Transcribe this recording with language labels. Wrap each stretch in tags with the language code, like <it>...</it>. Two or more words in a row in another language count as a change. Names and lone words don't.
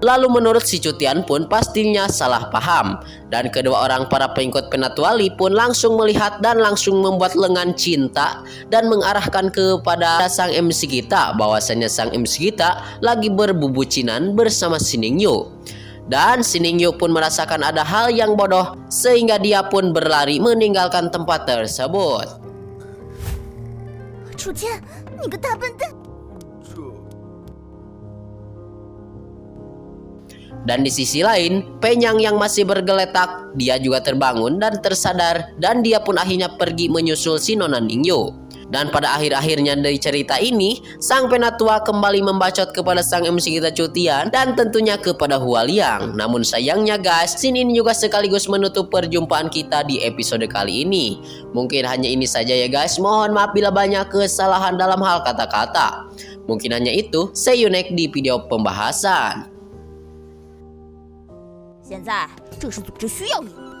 <id>Lalu menurut si Cutian pun pastinya salah paham. Dan kedua orang para pengikut Penatuali pun langsung melihat dan langsung membuat lengan cinta dan mengarahkan kepada sang MC kita bahwasannya sang MC kita lagi berbubucinan bersama si Ningyo. Dan si Ningyo pun merasakan ada hal yang bodoh sehingga dia pun berlari meninggalkan tempat tersebut.</id> <zh>楚天，你个大笨蛋！</zh> <id>Dan di sisi lain, Penyang yang masih bergeletak, dia juga terbangun dan tersadar dan dia pun akhirnya pergi menyusul si Nona Ningyo. Dan pada akhir-akhirnya dari cerita ini, sang penatua kembali membacot kepada sang MC kita Cutian dan tentunya kepada Hualiang. Namun sayangnya guys, scene ini juga sekaligus menutup perjumpaan kita di episode kali ini. Mungkin hanya ini saja ya guys, mohon maaf bila banyak kesalahan dalam hal kata-kata. Mungkin hanya itu,</id> <en>see you next</en> <id>di video pembahasan.</id> <zh>现在这个是组织需要你的，</zh>